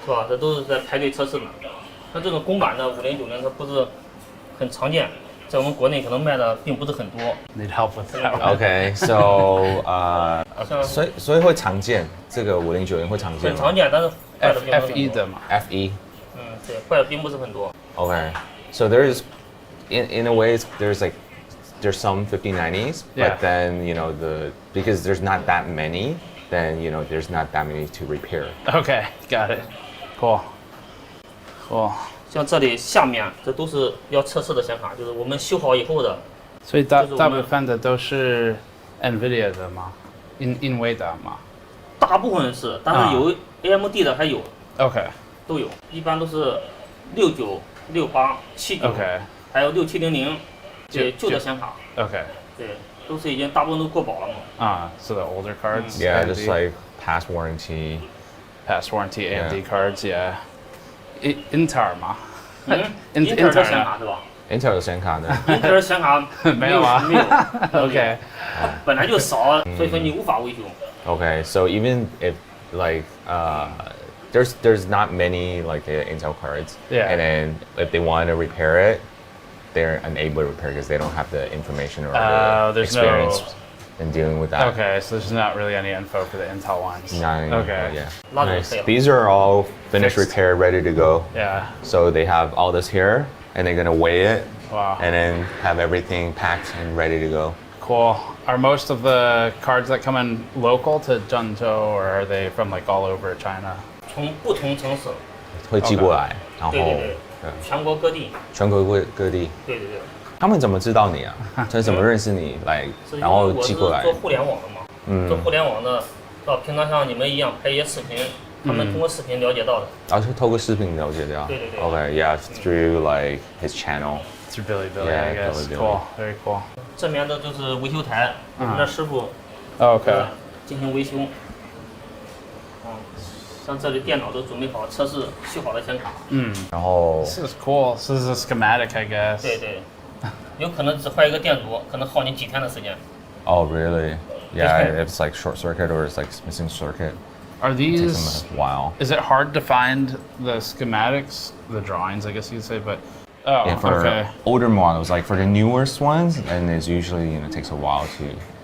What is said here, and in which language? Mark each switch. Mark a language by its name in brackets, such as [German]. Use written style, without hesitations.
[Chinese] 是吧？这都是在排队测试的。像这种公版的5090，它不是很常见，在我们国内可能卖的并不是很多。 [English] Need help with that? Okay, so [Chinese] 所以会常见，这个5090会常见吗？很常见，但是坏的并不是很多。 F1的嘛。 F1。嗯，对，坏的并不是很多。 [English] Okay, so there's in a way there's some 5090s, Yeah. but then because there's not that many, then there's not that many to repair. Okay, got it. Cool. Cool. [Chinese] 像这里下面这都是要测试的显卡，就是我们修好以后的。所以大部分的都是 NVIDIA 的吗？NVIDIA 吗？大部分是，但是有 AMD 的还有。 [English] OK。 [Chinese] 都有，一般都是69、68、79， [English] OK， [Chinese] 还有6700。对，旧的显卡。 [English] OK。 [Chinese] 对，都是已经大部分都过保了嘛。 [English] 啊，so the older cards. Yeah, just like past warranty AMD cards. Yeah. Intel 吗 [Chinese] ？Intel 的显卡是吧？Intel 的显卡呢？Intel 的显卡没有啊。没有。 [English] OK。 [Chinese] 本来就少，所以说你无法维修。 [English] Okay, so even if there's not many Intel cards, yeah. And then if they want to repair it, they're unable to repair because they don't have the information or the experience in dealing with that. Okay, so there's not really any info for the Intel ones. Okay. Yeah. Nice. These are all finished, repaired, ready to go. Yeah. So they have all this here, and they're gonna weigh it. Wow. And then have everything packed and ready to go. Cool. Are most of the cards that come in local to Zhengzhou, or are they from all over China? [Chinese] 从不同城市会寄过来，然后对，全国各地。全国各地。对对对。他们怎么知道你啊？他怎么认识你然后寄过来？我是做互联网的嘛，做互联网的，平常像你们一样拍一些视频，他们通过视频了解到的。然后是透过视频了解到。对对对。 [English] Okay, yeah, through his channel. Through Bilibili, yeah, I guess. Bilibili. Cool, very cool. [Chinese] 这边的就是维修台，我们的师傅。 [English] OK。 [Chinese] 进行维修。像这里电脑都准备好，测试修好的显卡。然后。 [English] This is cool. This is a schematic, I guess. [Chinese] 对对。有可能只坏一个电阻，可能耗你几天的时间。 [English] Oh, really? Yeah, if it's short circuit or it's missing circuit. Are these? It takes them a while. Is it hard to find the schematics, the drawings, I guess you'd say, but. Oh, yeah, for okay. older models, for the newest ones, and it's usually takes a while to.